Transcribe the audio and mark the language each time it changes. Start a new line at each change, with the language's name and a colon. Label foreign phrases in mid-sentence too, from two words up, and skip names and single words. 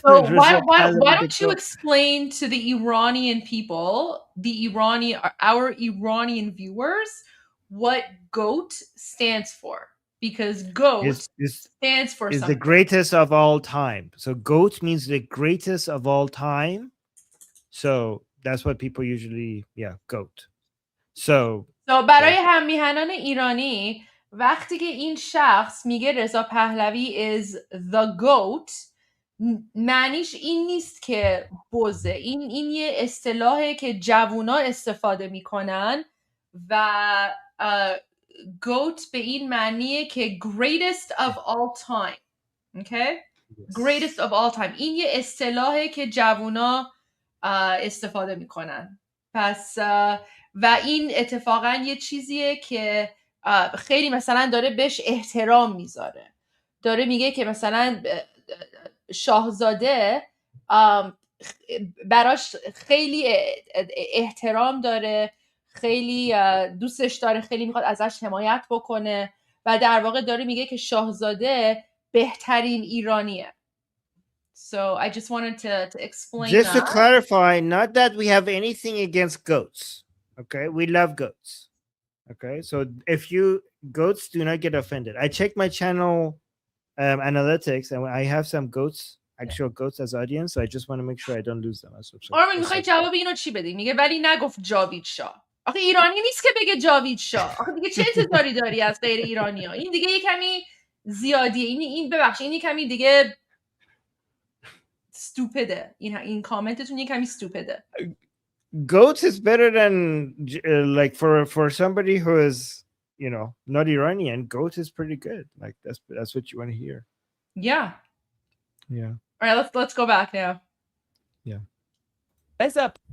English: So why don't you explain to the Iranian people, our Iranian viewers, what GOAT stands for? Because GOAT stands for is something. the greatest of all time. So GOAT means the greatest of all time. So that's what people usually, GOAT. So
Persian: برای هم میهنان ایرانی وقتی که این شخص میگه رضا پهلوی
English: is the goat
Persian: معنیش این نیست که بزه، این یه اصطلاحه که جوونا استفاده میکنن و goat به این معنیه که
English: greatest of all time.
Persian: Okay?
English: Greatest of all time.
Persian: این یه اصطلاحه که جوونا استفاده میکنن. پس و این اتفاقا یه چیزیه که خیلی مثلا داره بهش احترام میذاره، داره میگه که مثلا شاهزاده براش خیلی احترام داره، خیلی دوستش داره، خیلی میخواد ازش حمایت بکنه و در واقع داره میگه که شاهزاده بهترین ایرانیه.
English: So I just wanted to explain Just to that. clarify, not that we have anything against goats. Okay, we love goats. Okay, so if you goats do not get offended. I checked my channel analytics and I have some goats, actual goats as audience. So I just want to make sure I don't lose them.
Persian: آرمین میخوای جواب اینو چی بدی؟ میگه ولی نگفت جاوید شاه. آخه ایرانی نیست که بگه جاوید شاه. آخه دیگه چه انتظاری داری از غیر ایرانی‌ها؟ این دیگه یه کمی زیادیه. این ببخشید این یه کمی دیگه stupiده. این کامنتتون یه کمی stupiده.
English: Goats is better than like for somebody who is, you know, not Iranian. Goats is pretty good. Like that's what you want to hear. Yeah. Yeah. All right, let's go back now. Yeah. That's up.